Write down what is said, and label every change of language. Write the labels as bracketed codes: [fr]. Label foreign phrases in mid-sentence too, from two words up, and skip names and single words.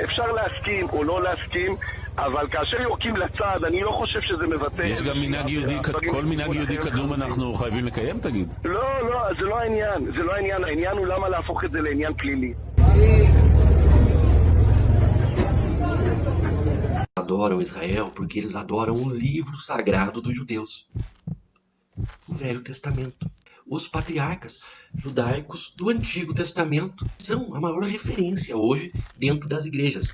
[he] אפשר להסכים או לא להסכים, אבל כאשר יורקים לצד, אני לא חושב שזה מבטא... יש גם מנהג יהודי, כל מנהג יהודי קדום אנחנו חייבים לקיים, תגיד? לא, זה לא העניין, זה לא העניין. העניין הוא למה להפוך את זה לעניין פלילי. [pt] Adoram Israel porque eles adoram o livro sagrado dos judeus, o Velho Testamento. Os patriarcas judaicos do Antigo Testamento são a maior referência hoje dentro das igrejas.